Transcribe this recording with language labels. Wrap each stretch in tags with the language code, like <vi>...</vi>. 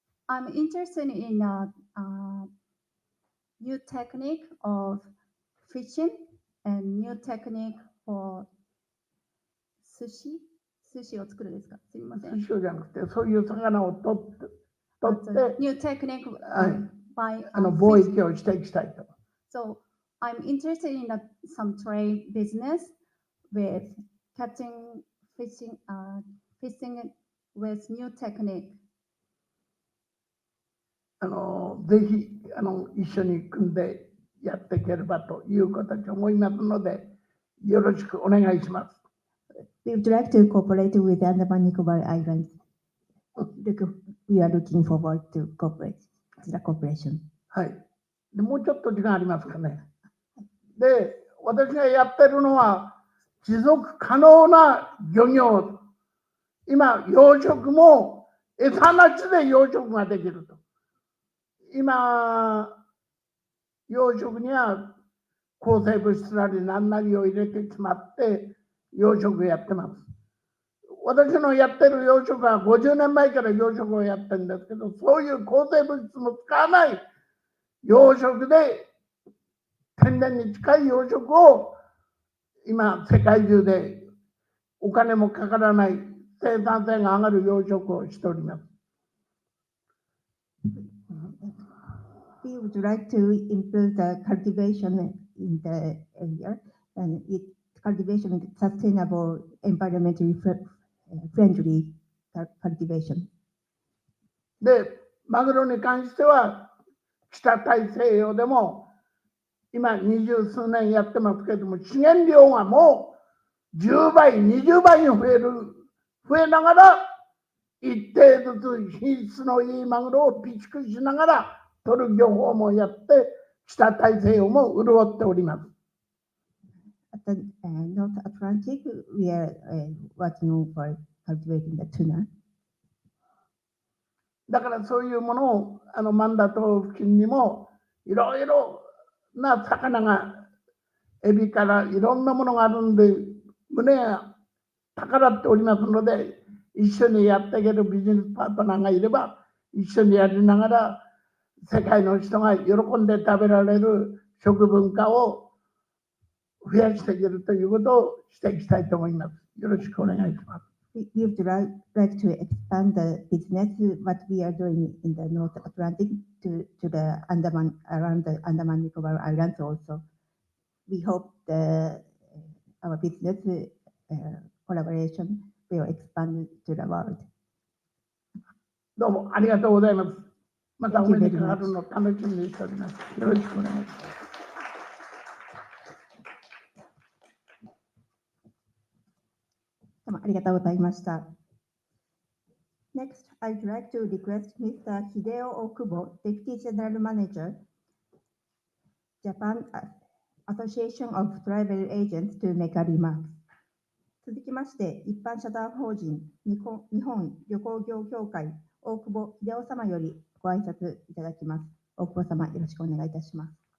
<en>I'm interested in a new technique of fishing and new technique for sushi</en> <ja>を作るですか？すみません。寿司じゃなくて、そういう魚を取って、</ja> <en>New technique</en> <ja>はい</ja> <en>by</en> <ja>貿易をしていきたいと。</ja> <en>So I'm interested in some trade business with catching fishing with new technique.</en> <ja>ぜひ一緒に組んでやっていければということと思いますので、よろしくお願いします。</ja> <en>We would like to cooperate with Andaman Nicobar Islands. We are looking forward to the cooperation.</en> <ja>はい。でもうちょっと時間ありますかね。で、私がやってるのは持続可能な漁業。今、養殖も餌なしで養殖ができると。今、養殖には抗生物質なり何なりを入れてしまって養殖やってます。私のやってる養殖は50年前から養殖をやってるんですけど、そういう抗生物質も使わない養殖で天然に近い養殖を今世界中でお金もかからない生産性が上がる養殖をしております。</ja> <en>We would like to improve the cultivation in the area and cultivation with sustainable, environmentally friendly cultivation.</en> <ja>で、マグロに関しては北大西洋でも今20数年やってますけれども、資源量がもう10倍、20倍に増えながら一定ずつ品質のいいマグロを備蓄しながら取る漁法もやって北大西洋も潤っております。</ja> <en>At the North Atlantic, we are working for cultivating the tuna.</en> <ja>だからそういうものをマンダ島付近にもいろいろな魚がエビからいろんなものがあるんで胸が高らっておりますので、一緒にやっていけるビジネスパートナーがいれば一緒にやりながら世界の人が喜んで食べられる食文化を増やしていけるということをしていきたいと思います。よろしくお願いします。</ja> <en>We would like to expand the business what we are doing in the North Atlantic to the around the Andaman Nicobar Islands also. We hope our business collaboration will expand to the world.</en> <ja>どうもありがとうございます。またお目にかかるのを楽しみにしております。よろしくお願いします。どうもありがとうございました。</ja> <en>Next, I'd like to request Mr. Hideo Okubo, Deputy General Manager, Japan Association of Travel Agents, to make a remark.</en> <ja>続きまして、一般社団法人日本旅行業協会大久保秀夫様よりご挨拶いただきます。大久保様、よろしくお願いいたします。</ja>